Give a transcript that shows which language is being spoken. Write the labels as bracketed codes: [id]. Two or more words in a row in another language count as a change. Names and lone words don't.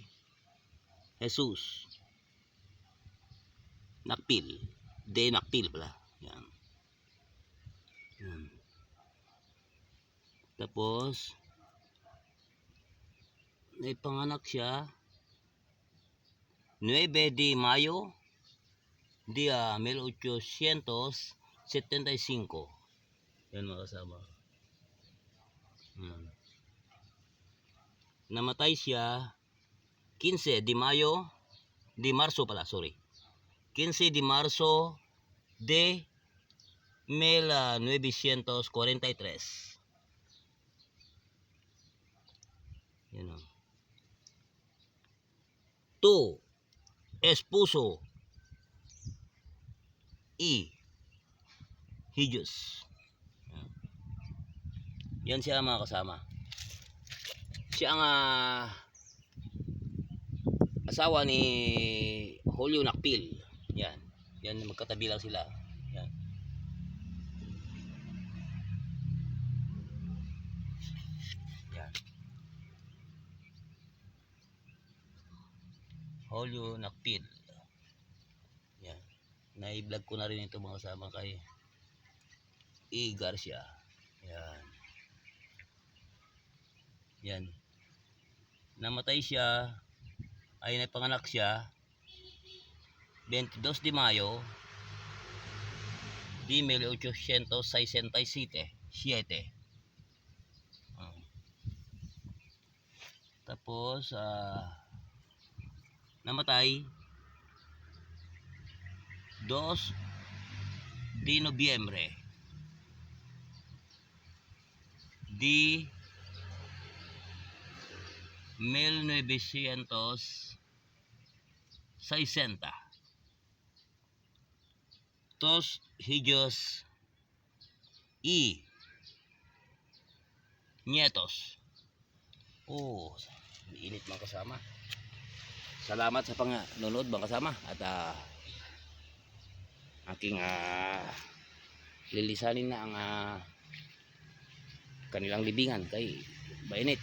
[tl] Jesus Nakpil. De Nakpil pala. Yan. Yan. Tapos may panganak siya [es] 9 de Mayo de 1875. [tl] Yan, mga kasama. Namatay siya [es] 15 de Mayo de Marso [tl] pala, sorry. [es] 15 de Marso de 1943. [tl] Yan o. [es] Tu esposo y hijos. [tl] Yan siya, mga kasama. Siya ang asawa ni Julio Nakpil. Yan. Yan, magkatabi lang sila. Yan. Yan. Julio Nakpil. Yan. Na-vlog ko na rin ito, mga kasama, kay E. Garcia. Yan. Yan. Namatay siya, ay napanganak siya [es] 22 de Mayo de 1867. [tl] Tapos namatay [es] 2 de Nobyembre di 1960. Tos hijos y nietos. [tl] Oh, init mga kasama. Salamat sa panonood mga kasama. At aking lilisanin na ang kanilang libingan kay mainit.